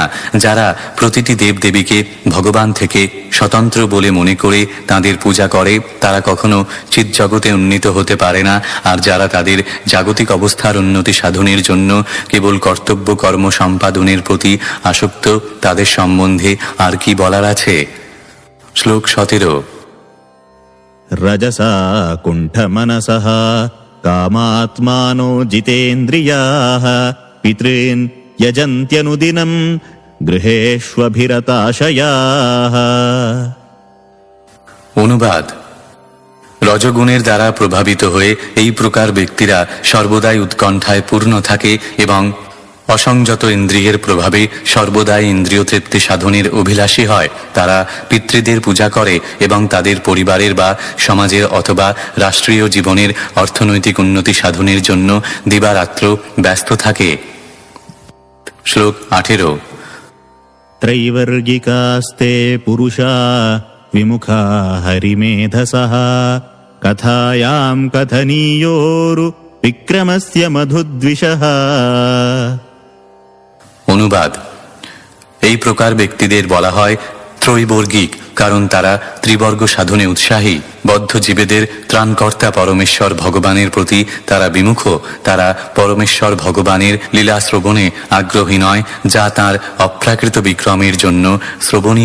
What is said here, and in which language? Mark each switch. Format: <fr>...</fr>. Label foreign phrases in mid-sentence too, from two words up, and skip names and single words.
<bn>যারা প্রতিটি দেবদেবীকে ভগবান থেকে স্বতন্ত্র বলে মনে করে তাদের পূজা করে, তারা কখনো চিৎজগতে উন্নীত হতে পারে না। আর যারা তাদের জাগতিক অবস্থার উন্নতি সাধনের জন্য কেবল কর্তব্য কর্ম সম্পাদনের প্রতি আসক্ত, তাদের সম্বন্ধে আর কি বলার আছে। শ্লোক 17।</bn> <sa>रजसा कुण्ठमनसः कामात्मानो जितेन्द्रियाः पितॄन् यजन्त्यनुदिनं गृहेष्वभिरताशयाः।</sa> <bn>অনুবাদ: রজগুণের দ্বারা প্রভাবিত হয়ে এই প্রকার ব্যক্তিরা সর্বদাই উৎকণ্ঠায় পূর্ণ থাকে এবং অসংযত ইন্দ্রিয়ের প্রভাবে সর্বদাই ইন্দ্রিয় তৃপ্তি সাধনের অভিলাষী হয়। তারা পিতৃদের পূজা করে এবং তাদের পরিবারের বা সমাজের অথবা রাষ্ট্রীয় জীবনের অর্থনৈতিক উন্নতি সাধনের জন্য দিবারাত্র ব্যস্ত থাকে। শ্লোক 18।</bn> <sa>त्रैवर्गिकास्ते पुरुषा विमुखा हरिमेधसः कथायां कथनीयोरु विक्रमस्य मधुद्विषः।</sa> <bn>অনুবাদ: এই প্রকার ব্যক্তিদের বলা হয় ত্রৈবর্গিক, কারণ তারা ত্রিবর্গ সাধনে উৎসাহী। বদ্ধ জীবেদের ত্রাণকর্তা পরমেশ্বর ভগবানের প্রতি তারা বিমুখ। তারা পরমেশ্বর ভগবানের লীলা শ্রবণে আগ্রহী নয়, যা তাঁর অপ্রাকৃত বিক্রমের জন্য শ্রবণীয়।</bn>